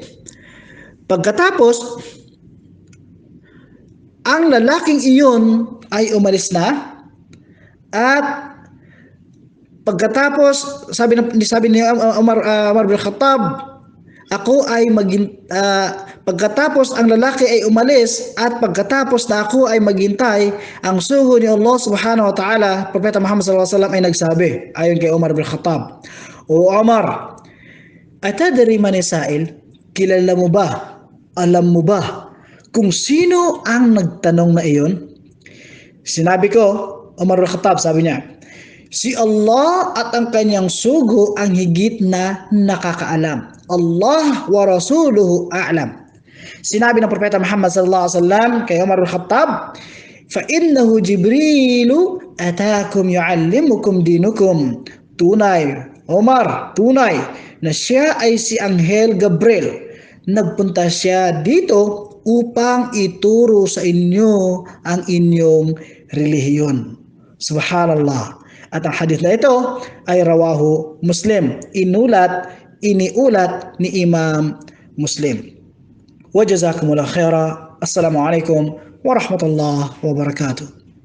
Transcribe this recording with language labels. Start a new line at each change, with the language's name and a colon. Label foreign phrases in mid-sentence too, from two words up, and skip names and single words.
Filipino: Pagkatapos, ang lalaking iyon ay umalis na at pagkatapos sabi ni Umar bin Khattab, ako ay pagkatapos ang lalaki ay umalis at pagkatapos na ako ay maghintay, ang sugo ni Allah
Arabic: سبحانه وتعالى,
Filipino: Propeta Muhammad
Arabic: صلى الله عليه وسلم
Filipino: ay nagsabi, ayon kay Umar bin Khattab, O Umar,
Arabic: أتدري من السائل,
Filipino: kilala mo ba, alam mo ba Kung sino ang nagtanong na iyon? Sinabi ko, Umar al-Khattab, sabi niya, si Allah at ang kanyang sugo ang higit na nakakaalam.
Arabic: الله ورسوله أعلم.
Filipino: Sinabi ng Propeta Muhammad
Arabic: صلى الله عليه وسلم
Filipino: kay Umar al-Khattab,
Arabic: فإنه جبريل أتاكم يعلمكم دينكم.
Filipino: Tunay, Umar, tunay na siya ay si Anghel Gabriel. Nagpunta siya dito upang ituro sa inyo ang inyong relihiyon. Subhanallah. At ang hadith na ito ay
Arabic: رواه مسلم.
Filipino: Iniulat ni Imam Muslim.
Arabic: وجزاكم الله خيرا. السلام عليكم ورحمة الله وبركاته.